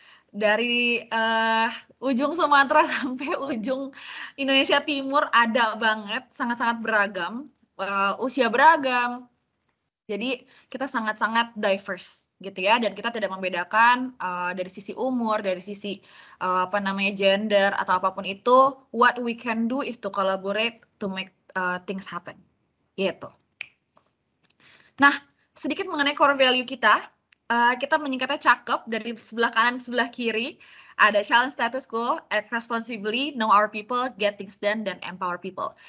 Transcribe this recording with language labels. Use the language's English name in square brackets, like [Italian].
[Indonesian] Dari ujung Sumatera sampai ujung Indonesia Timur ada banget, sangat-sangat beragam, usia beragam. Jadi kita sangat-sangat diverse gitu ya, dan kita tidak membedakan dari sisi umur, dari sisi gender atau apapun itu. [English] What we can do is to collaborate to make things happen, gitu. [Indonesian] Nah, sedikit mengenai core value kita. Kita menyingkatnya cakep dari sebelah kanan ke sebelah kiri. [English] Ada challenge status quo, act responsibly, know our people, get things done, dan empower people.